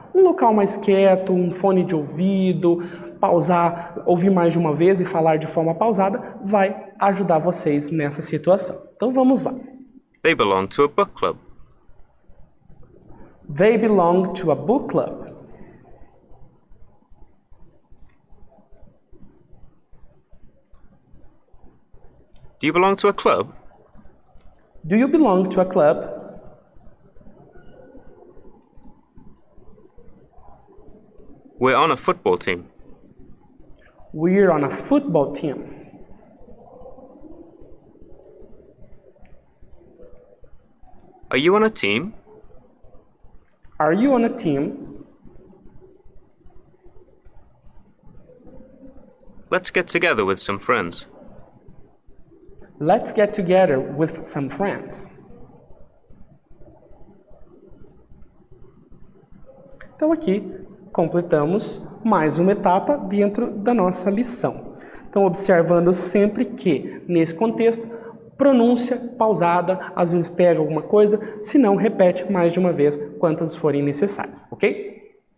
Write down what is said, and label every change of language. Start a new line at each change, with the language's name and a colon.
Portuguese: Um local mais quieto, um fone de ouvido, pausar, ouvir mais de uma vez e falar de forma pausada vai ajudar vocês nessa situação. Então vamos lá.
English: They belong to a book club. They belong to a book club. Do you belong to a club? Do you belong to a club? We're on a football team. We're on a football team. Are you on a team? Are you on a team? Let's get together with some friends. Let's get together with some friends.
Portuguese: Então aqui completamos mais uma etapa dentro da nossa lição. Então observando sempre que, nesse contexto, pronúncia pausada, às vezes pega alguma coisa, se não, repete mais de uma vez quantas forem necessárias, ok?